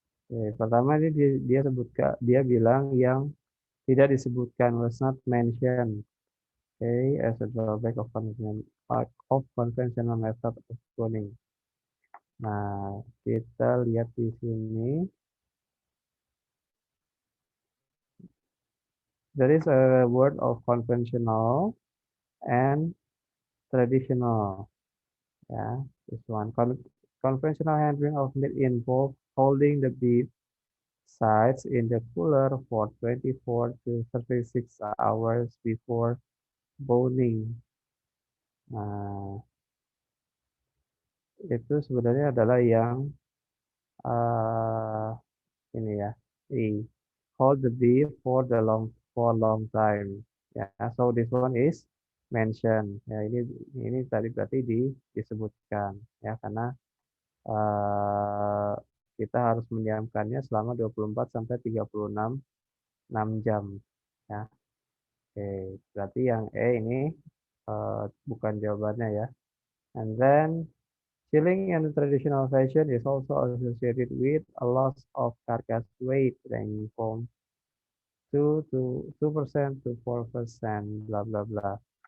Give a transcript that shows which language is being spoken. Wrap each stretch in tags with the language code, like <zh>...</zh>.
<id>Ya, pertama ini dia sebutkan, dia bilang yang tidak disebutkan</id> <en>was not mentioned. Okay, as a drawback of conventional method of cloning.</en> <id>Nah, kita lihat di sini.</id> <en>There is a word of conventional and traditional. Yeah, this one. Conventional handling of meat involves holding the beef sides in the cooler for 24 to 36 hours before boning.</en> <id>Nah, itu sebenarnya adalah yang uh, ini ya, I.</id> <en>Hold the beef for long time. Ya, so this one is mention.</en> <id>Ya, ini tadi berarti disebutkan ya karena uh, kita harus mendiamkannya selama 24 sampai 36 jam. Ya, oke. Berarti yang E ini bukan jawabannya ya.</id> <en>And then chilling in traditional fashion is also associated with a loss of carcass weight ranging from 2% to 4%, bla bla bla.</en>